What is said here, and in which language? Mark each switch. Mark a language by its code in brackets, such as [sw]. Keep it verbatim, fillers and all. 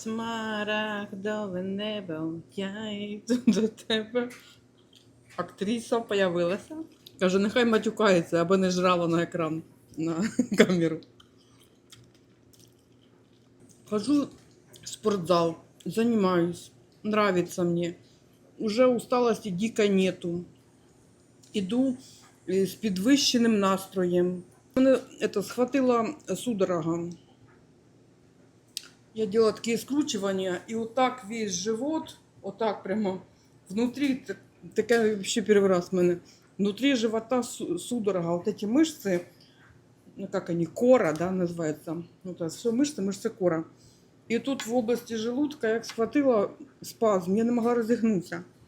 [uk] смарагдове небо, я йду до тебе. Актриса появилася. Кажу, нехай матюкається, аби не жрала на екран, на камеру. [ru] Хожу в спортзал, занимаюсь, нравится мне. Уже усталости дикой нету. Иду э, с подвищенным настроем. Мне это схватило судорога. Я делала такие скручивания, и вот так весь живот, вот так прямо внутри, т- такая вообще первый раз у меня, внутри живота су- судорога, вот эти мышцы, ну как они, кора, да, называется, вот это все мышцы, мышцы кора. [uk] І тут в області желудка як схватила спазм, я не могла розігнутися.